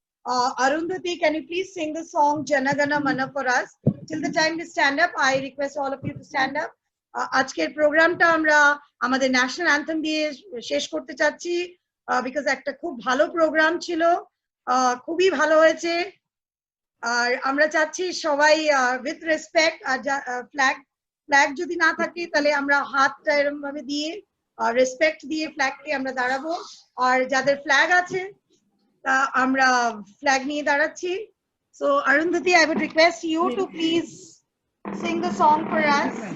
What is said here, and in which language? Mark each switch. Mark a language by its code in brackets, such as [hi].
[en] Arundhati, can you please sing the song Jana Gana Mana for us? Till the time we stand up, I request all of you to stand up. [bn] আজকের প্রোগ্রামটা আমরা আমাদের national anthem দিয়ে শেষ করতে চাচ্ছি, because একটা খুব ভালো প্রোগ্রাম ছিল, খুবই ভালো হয়েছে। আর আমরা চাচ্ছি সবাই উইথ রেসপেক্ট, আর ফ্ল্যাগ যদি না থাকে তাহলে আমরা হাতটা এরকম ভাবে দিয়ে রেসপেক্ট দিয়ে ফ্ল্যাগকে আমরা দাঁড়াবো, আর যাদের ফ্ল্যাগ আছে তা আমরা ফ্ল্যাগ নিয়ে দাঁড়াচ্ছি। [en] So Arundhati, I would request you to please sing the song for us.